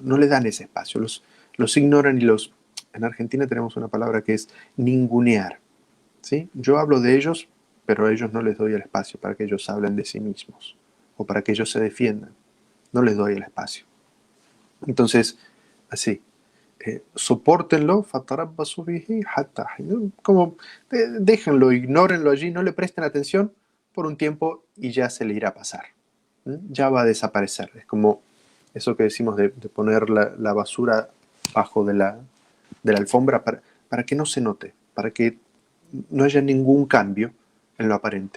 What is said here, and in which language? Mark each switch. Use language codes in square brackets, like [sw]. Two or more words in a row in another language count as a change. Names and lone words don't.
[es] No les dan ese espacio, los ignoran y en Argentina tenemos una palabra que es ningunear. ¿Sí? Yo hablo de ellos, pero a ellos no les doy el espacio para que ellos hablen de sí mismos o para que ellos se defiendan. No les doy el espacio. Entonces, así. [ar] Sopórtenlo, فتربصوا به حتى حين. [es] Como déjenlo, ignórenlo allí, no le presten atención por un tiempo y ya se le irá a pasar. Ya va a desaparecer. Es como eso que decimos de poner la basura bajo de la alfombra para que no se note, para que no haya ningún cambio en lo aparente.